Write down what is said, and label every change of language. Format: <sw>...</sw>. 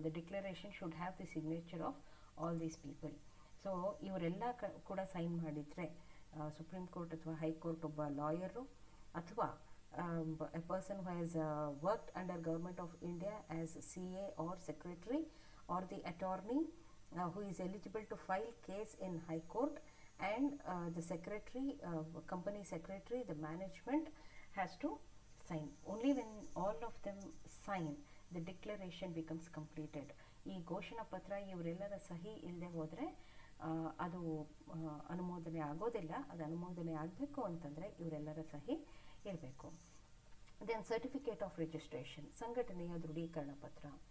<en>The declaration should have the signature of all these people. So ಇವರೆಲ್ಲ ಕೂಡ sign ಮಾಡಿದರೆ supreme court ಅಥವಾ high court ಒಬ್ಬ ಲಾಯರು, ಅಥವಾ a person who has worked under Government of India as CA or secretary, or the attorney who is eligible to file case in High Court, and the secretary, company secretary, the management has to sign. Only when all of them sign, the declaration becomes completed.</en> <kn>ಈ ಘೋಷಣಾ ಪತ್ರ ಇವರೆಲ್ಲರ ಸಹಿ ಇಲ್ಲದೆ ಹೋದರೆ ಅದು ಅನುಮೋದನೆ ಆಗೋದಿಲ್ಲ. ಅದು ಅನುಮೋದನೆ ಆಗಬೇಕು ಅಂತಂದರೆ ಇವರೆಲ್ಲರ ಸಹಿ ಇರಬೇಕು.</kn> <en>Then certificate of registration, ಸಂಘಟನೆಯ ದೃಢೀಕರಣ ಪತ್ರ.</en>